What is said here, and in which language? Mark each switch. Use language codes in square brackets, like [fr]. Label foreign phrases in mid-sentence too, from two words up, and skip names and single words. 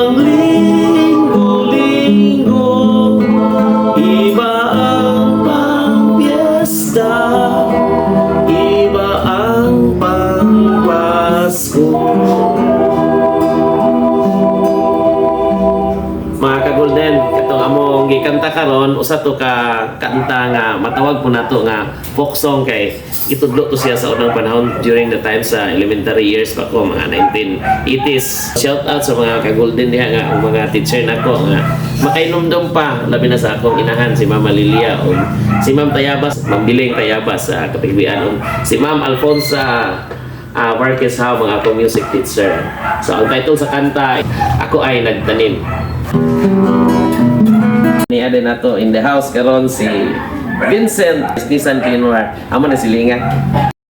[tl] pang-linggo-linggo, iba ang pang-piyesta, iba ang pang-Pasko. [ceb] Mga ka-Golden, katong among gikanta karon, usa to ka kanta nga matawag po nato nga [en] folk song, [ceb] kay itudlo to siya sa unang panahon [en] during the time [ceb] sa [en] elementary years [ceb] pa ko, mga 1980s. [en] Shout out [ceb] sa mga ka-Golden diha nga, ang mga teacher nako nga makainomdom pa, labi na sa akong inahan si Mama Lilia o si Ma'am Tayabas, Ma'am Biling Tayabas sa Kapigbian, o si Ma'am Alfonsa Marquez ha, mga akong [en] music teacher. [ceb] So ang title sa kanta, Ako Ay Nagtanim. Niya din nato [en] in the house [ceb] karon si Vincent Nissan Cleanware. Amo na silinga.